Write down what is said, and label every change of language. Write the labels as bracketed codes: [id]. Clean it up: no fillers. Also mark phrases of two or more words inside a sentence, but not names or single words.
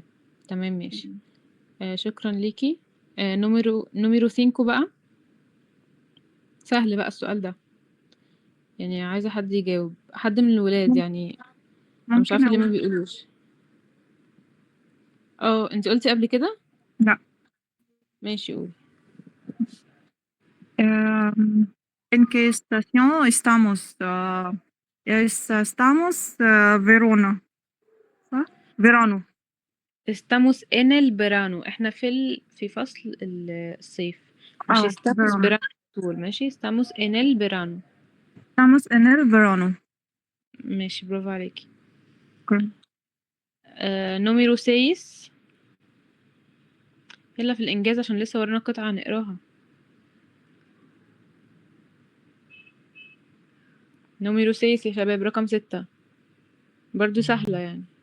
[ar] تمام ماشي. شكرا ليكي. نمرو 5 بقى. سهل بقى السؤال ده، يعني عايزة حد يجاوب، حد من الولاد يعني. أنا مش ممكن عارفة ليه ما أقول بيقولوش. انتي قلتي قبل كده؟ لا. ماشي قولي. [es] ¿En qué estación estamos? Estamos Verona صح؟ Verano. estamos en el verano، [ar] احنا في فصل الصيف. مش estamos [es] Verano. [ar] verano طول. ماشي، [es] estamos en el verano. Estamos en el verano. [ar] ماشي برافو عليكي. Okay. نمرو 6. يلا في الإنجاز عشان لسه ورانا قطعة نقراها. نمرو 6 يا شباب، رقم 6 برضو سهلة يعني.